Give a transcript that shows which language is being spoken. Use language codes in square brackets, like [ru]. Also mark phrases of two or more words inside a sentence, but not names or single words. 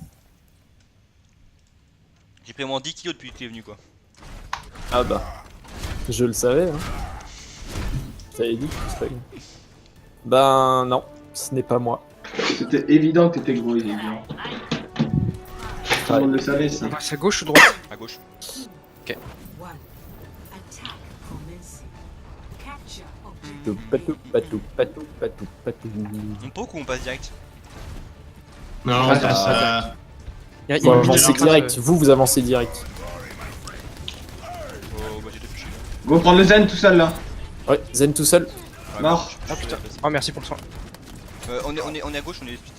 [fr] J'ai pris moins 10 kilos depuis que tu es venu quoi. Ah bah. Je le savais. Hein. T'avais dit que tu serais. Ben non, ce n'est pas moi. C'était évident que t'étais gros, il est bien. Tout le monde le savait ça. C'est à gauche ou droite? À gauche. Patou, patou, patou, patou, patou, patou. On poke ou on passe direct? Non, on passe. Il y a Faut une avancer direct. Vous avancez direct. Oh bah j'ai deux fichus. Go prendre le zen tout seul là. Ouais, Zen tout seul. Mort. Ah putain. Oh merci pour le soin. On est à gauche, on est split là.